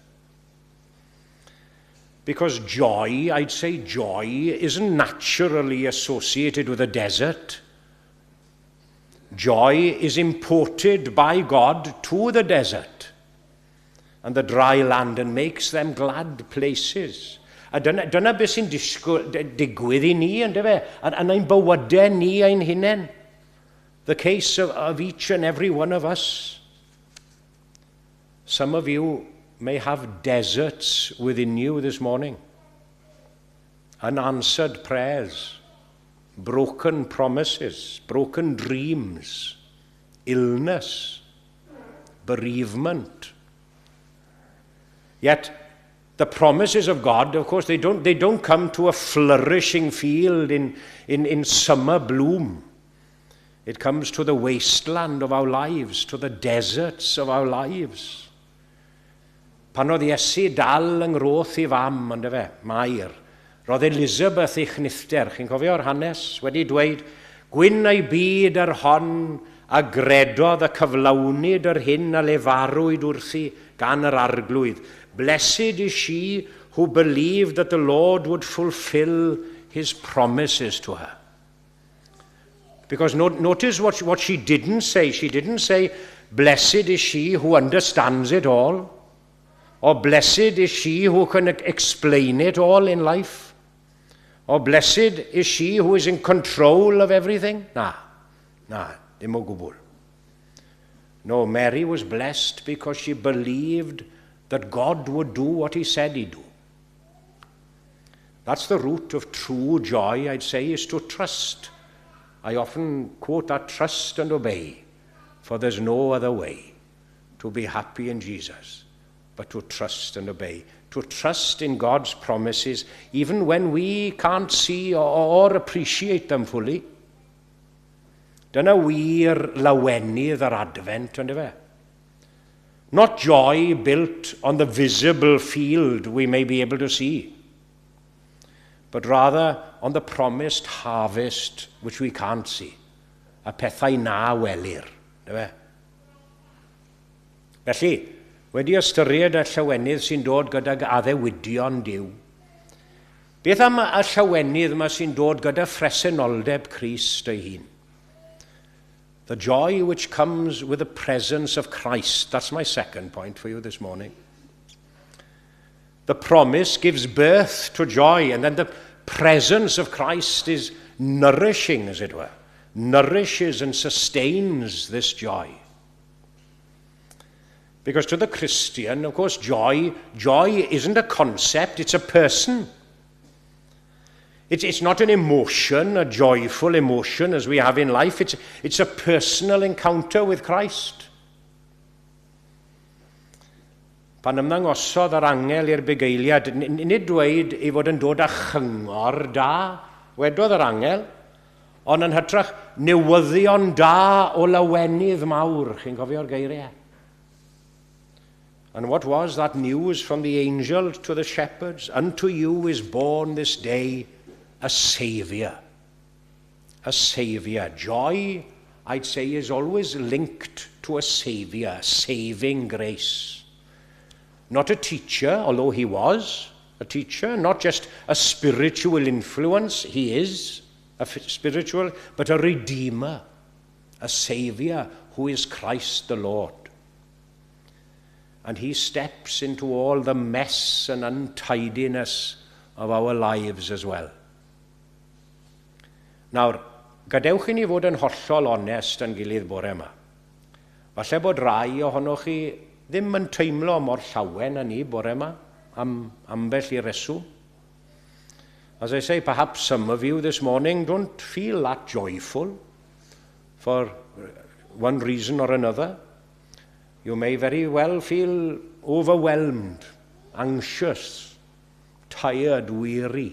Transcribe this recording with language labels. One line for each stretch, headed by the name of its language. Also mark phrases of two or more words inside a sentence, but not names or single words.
English: Because joy, I'd say joy, isn't naturally associated with a desert. Joy is imported by God to the desert and the dry land and makes them glad places.
Welsh: A dyna beth sy'n digwydd I ni, ynddo fe? Yn ein bywydau ni ein hunain.
English: The case of each and every one of us. Some of you may have deserts within you this morning. Unanswered prayers. Broken promises. Broken dreams. Illness. Bereavement. Yet, the promises of God, of course, they don't come to a flourishing field in summer bloom. It comes to the wasteland of our lives, to the deserts of our lives.
Welsh: Pan oedd Iesu dal yng ngwroth I fam, ynddo fe, Mair, roedd Elizabeth ei chnithder, chi'n cofio'r hanes, wedi dweud, gwyn ei byd ar hon a gredodd a cyflawnid yr hyn a lefarwyd wrthi gan yr arglwydd.
English: Blessed is she who believed that the Lord would fulfill his promises to her. Because notice what she didn't say. She didn't say, blessed is she who understands it all. Or blessed is she who can explain it all in life. Or blessed is she who is in control of everything. Nah,
Welsh: dim o gwbl.
English: No, Mary was blessed because she believed that God would do what he said he'd do. That's the root of true joy, I'd say, is to trust. I often quote that, trust and obey, for there's no other way to be happy in Jesus but to trust and obey. To trust in God's promises even when we can't see or appreciate them fully.
Welsh: Dyna wir lawenydd yr advent, ynddo fe?
English: Not joy built on the visible field we may be able to see, but rather on the promised harvest which we can't see.
Welsh: A pethau na welir, ynddo fe? Felly, wedi ystyried y llawenydd sy'n dod gydag addewidion Duw. Beth am y llawenydd yma sy'n dod gyda phresenoldeb Crist ei hun?
English: The joy which comes with the presence of Christ. That's my second point for you this morning. The promise gives birth to joy, and then the presence of Christ is nourishing, as it were. Nourishes and sustains this joy. Because to the Christian, of course, joy isn't a concept, it's a person. It's not an emotion, a joyful emotion as we have in life. It's a personal encounter with Christ.
Welsh: Pan ymddangosodd yr angel i'r bugeiliad, nid dweud ei fod yn dod â chyngor da, wedodd yr angel, ond yn hytrach newyddion da o lawenydd mawr, chi'n cofio'r geiriau?
English: And what was that news from the angel to the shepherds? Unto you is born this day a Saviour. A Saviour. Joy, I'd say, is always linked to a Saviour, saving grace. Not a teacher, although he was a teacher, not just a spiritual influence, he is a spiritual, but a Redeemer, a Saviour who is Christ the Lord. And he steps into all the mess and untidiness of our lives as well.
Welsh: Nawr, gadewch i ni fod yn hollol onest yn gilydd bore yma. Falle bod rai ohonoch chi ddim yn teimlo mor llawen â ni bore yma am ambell i reswm.
English: As I say, perhaps some of you this morning don't feel that joyful for one reason or another. You may very well feel overwhelmed, anxious, tired, weary.